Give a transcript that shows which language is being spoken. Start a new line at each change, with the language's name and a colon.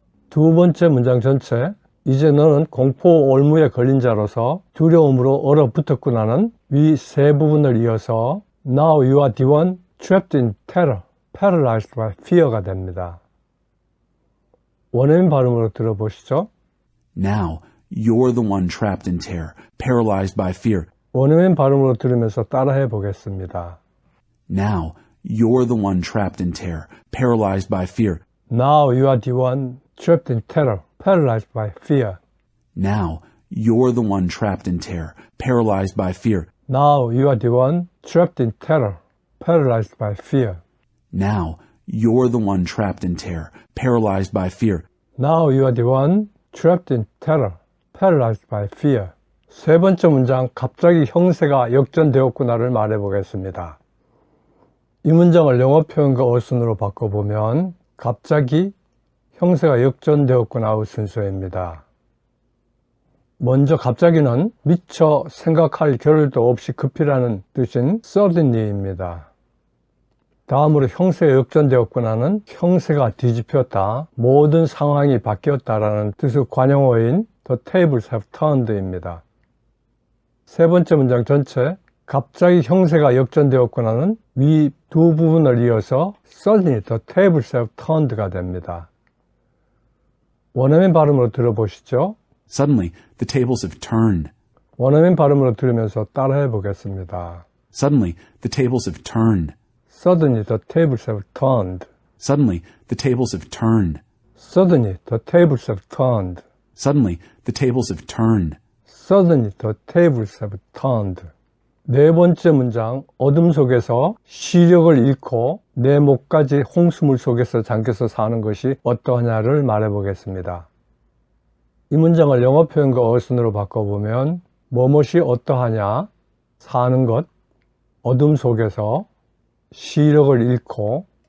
Korean: 두 번째 문장 전체 이제 너는 공포 올무에 걸린 자로서 두려움으로 얼어붙었구나는 위 세 부분을 이어서
English: Now you are the one trapped in terror, paralyzed by fear
Korean: 가 됩니다. 원어민 발음으로 들어보시죠.
English: Now, you're the one trapped in terror, paralyzed by fear.
Korean: 원어민 발음으로 들으면서 따라해 보겠습니다.
English: Now, you're the one trapped in terror, paralyzed by fear. Now you are the one trapped in terror, paralyzed by fear. Now, you're the one trapped in terror, paralyzed by fear. Now you are the one trapped in terror, paralyzed by fear. Now, you're the one trapped in terror, paralyzed by fear. Now you are the one trapped in terror, paralyzed by fear.
Korean: 세 번째 문장, 갑자기 형세가 역전되었구나를 말해보겠습니다. 이 문장을 영어 표현과 어순으로 바꿔보면 갑자기 형세가 역전되었구나의 순서입니다. 먼저 갑자기는 미처 생각할 겨를도 없이 급히라는 뜻인 suddenly입니다. 다음으로 형세가 역전되었구나는 형세가 뒤집혔다, 모든 상황이 바뀌었다라는 뜻의 관용어인
English: The tables have turned
Korean: 입니다. 세 번째 문장 전체, 갑자기 형세가 역전되었구나는 위 두 부분을 이어서
English: suddenly the tables have turned
Korean: 가 됩니다. 원어민 발음으로 들어보시죠.
English: Suddenly, the tables have turned.
Korean: 원어민 발음으로 들으면서 따라해 보겠습니다.
English: Suddenly, the tables have turned. Suddenly the tables have turned. Suddenly, the tables have turned. Suddenly the tables have turned. Suddenly, the tables have turned. Suddenly the tables have turned.
Korean: 네 번째 문장, 어둠 속에서 시력을 잃고 내 목까지 홍수물 속에서 잠겨서 사는 것이 어떠하냐를 말해보겠습니다. 이 문장을 영어 표현과 어순으로 바꿔보면 무엇이 어떠하냐, 사는 것, 어둠 속에서 시력을 잃고